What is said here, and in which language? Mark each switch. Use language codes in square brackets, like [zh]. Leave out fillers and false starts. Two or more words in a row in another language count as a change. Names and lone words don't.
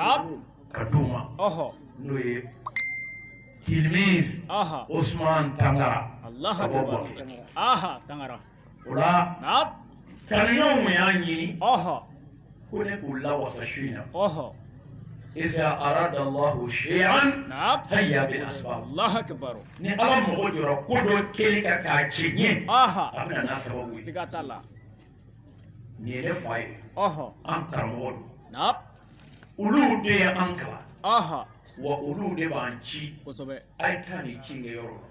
[bm] ka d'u ma ɔhɔ n'o ye Tilmiz aha Usman Tangara [ar] Allahu [bm] ka bɔ [ar] akbar [bm] Bɔkɛ aha tangara o la na kanuɲɔgɔnw mun y'a ɲini ɔhɔ ko ne k'u lawasa su in na ɔhɔ [ar] iza arada Allahu shay'an [bm] na [ar] hayya bil asbab Allahu akbar [bm] ni Ala mago jɔra ko dɔ kɛli kan k'a cɛ ɲɛ aha a bɛna n'a sababu ye siga t'a la nin ye ne fa ye ɔhɔ an karamɔgɔ don na olu de ye an kalan aha wa olu de b'an ci kosɛbɛ a ye taa nin ci kɛ yɔrɔ la